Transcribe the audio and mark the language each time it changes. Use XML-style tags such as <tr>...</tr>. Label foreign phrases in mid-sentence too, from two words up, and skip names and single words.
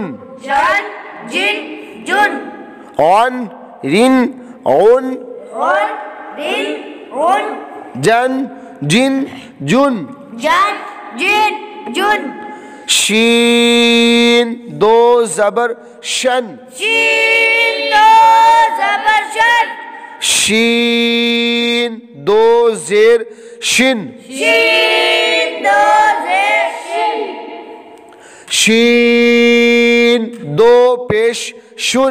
<ur>جن جن جن غن رن غن غن رن رن جن جن جن جن جن جن شین دو زبر شن شین دو زبر شن شین دو زیر شن شین دو زیر شن شین دو پیش شن</ur>